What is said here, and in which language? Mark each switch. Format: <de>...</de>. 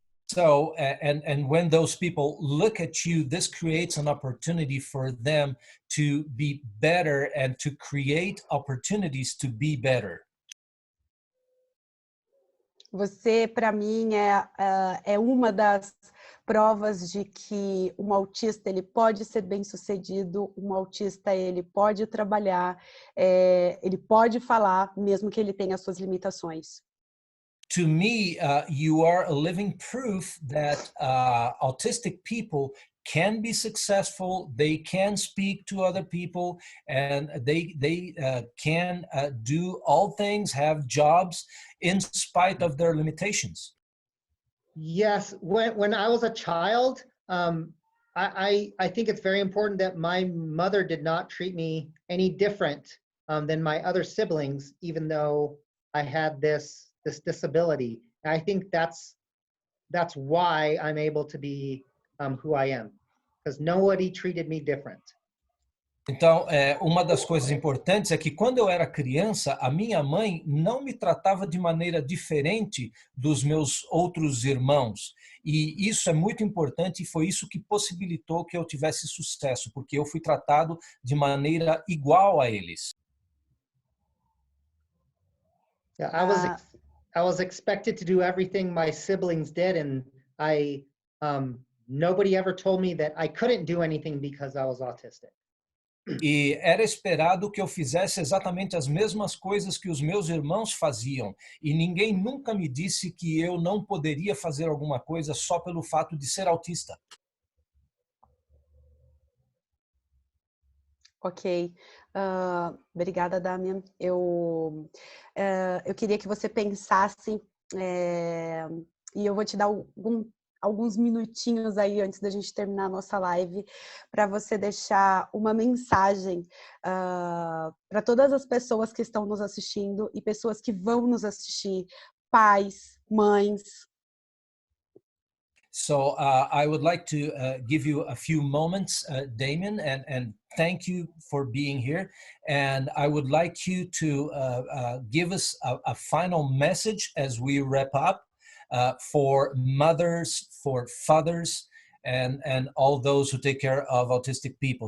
<en>So, and when those people look at you, this creates an opportunity for them to be better and to create opportunities to be better.</en> <pt>Você, para mim, é uma das provas de que um autista ele pode ser bem-sucedido, um autista ele pode trabalhar, ele pode falar, mesmo que ele tenha as suas limitações.</pt> <en>To me, you are a living proof that autistic people can be successful, they can speak to other people, and they can do all things, have jobs in spite of their limitations. Yes, when I was a child, I think it's very important that my mother did not treat me any different than my other siblings, even though I had this disability. And I think that's why I'm able to be who I am, because nobody treated me different.</en> <pt>Então, uma das coisas importantes é que quando eu era criança, a minha mãe não me tratava de maneira diferente dos meus outros irmãos. E isso é muito importante e foi isso que possibilitou que eu tivesse sucesso, porque eu fui tratado de maneira igual a eles.</pt> <en>Yeah, I was expected to do everything my siblings did, and nobody ever told me that I couldn't do anything because I was autistic.</en> <pt>E era esperado que eu fizesse exatamente as mesmas coisas que os meus irmãos faziam. E ninguém nunca me disse que eu não poderia fazer alguma coisa só pelo fato de ser autista. Ok. Obrigada, Damian. Eu queria que você pensasse, e eu vou te dar alguns minutinhos aí antes da gente terminar a nossa live para você deixar uma mensagem para todas as pessoas que estão nos assistindo e pessoas que vão nos assistir, pais, mães.</pt> <en>So I would like to give you a few moments, Damien, and thank you for being here. And I would like you to give us a final message as we wrap up for mothers, for fathers, and all those who take care of autistic people.</en>